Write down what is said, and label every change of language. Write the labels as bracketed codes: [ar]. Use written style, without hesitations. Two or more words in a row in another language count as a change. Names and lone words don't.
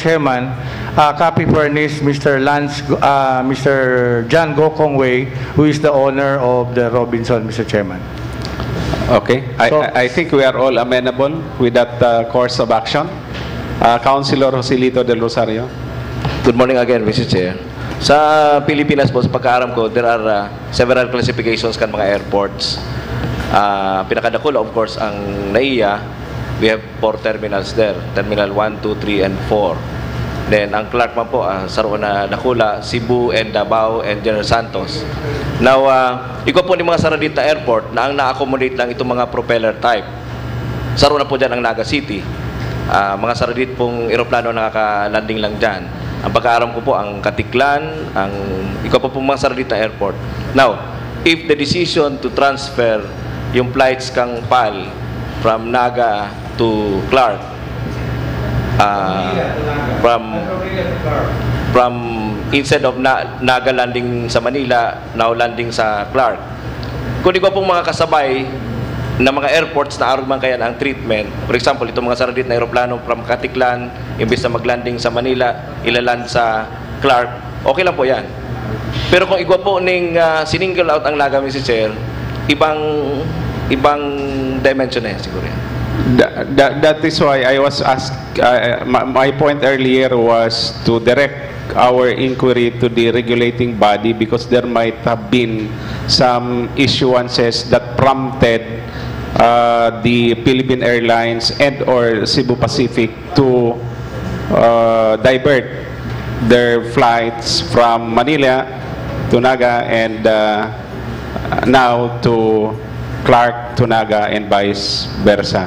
[en] Chairman, copy furnish Mr. John Gokong Wei, who is the owner of the Robinson, Mr. Chairman. Okay. I think we are all amenable with that course of action. Councilor Joselito Del Rosario. Good morning again, Mr. Chair. [bik] Sa Pilipinas po, sa pagkaaram ko, [en] there are several classifications [bik] kan mga [en] airports. [bik] Pinakadakula, [en] of course, [bik] ang NAIA. [en] We have 4 terminals there. Terminal 1, 2, 3, and 4. Then, [bik] ang Clark man po, saroon na dakula, Cebu and Davao and General Santos. Now, ikaw po ni mga Saradita Airport na ang na-accommodate lang itong mga [en] propeller type. [bik] Saroon na po dyan ang Naga City. Mga Saradit pong aeroplano nakaka-landing lang dyan. Ang pagkaaram ko po, ang Katiklan, ang ikaw po pong mga Saradita Airport. [en] Now, if the decision to transfer [bik] yung flights kang PAL [en] from Naga to Clark, from instead of Naga landing [bik] sa Manila, [en] now landing [bik] sa Clark, kung di ko pong mga kasabay na mga airports na arugman kaya ang treatment, [en] for example, [bik] itong mga Saradit na aeroplano from Katiklan, imbes na maglanding sa Manila, ilaland sa Clark, okay lang po yan. Pero kung igwa po ning sininggle out ang Naga, Mr. Chair, ibang dimension na yan siguro yan. [en] That is why I was asked, my point earlier was to direct our inquiry to the regulating body because there might have been some issuances that prompted the Philippine Airlines and or Cebu Pacific to divert their flights from Manila to Naga and now to Clark to Naga and vice versa.